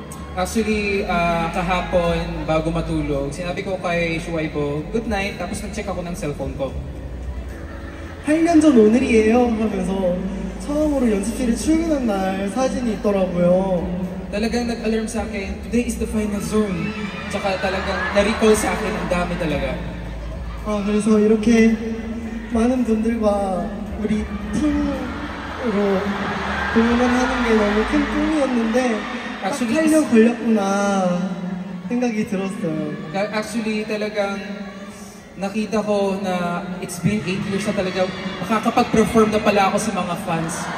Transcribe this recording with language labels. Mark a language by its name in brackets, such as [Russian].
[Filipino] Actually, kahapon, bago matulog, sinabi ko kay Shuaibo, good night, tapos nag-check ako ng cellphone ko. [Korean] 8년 전 오늘이에요 하면서 처음으로 연습실에 출근한 날 사진이 있더라고요. [Filipino] Talagang nag-alarm sa akin, [English] today is the final zone. [Filipino] Tsaka talagang na-recall sa akin, ang dami talaga. [Korean] 그래서 이렇게 많은 분들과 우리 팀으로 공연을 하는 게 너무 큰 꿈이었는데 딱 8년 걸렸구나 생각이 들었어요. [Filipino] Actually, talagang nakita ko na [English] it's been 8 years [Filipino] na talaga makakapag-perform na pala ako sa mga fans.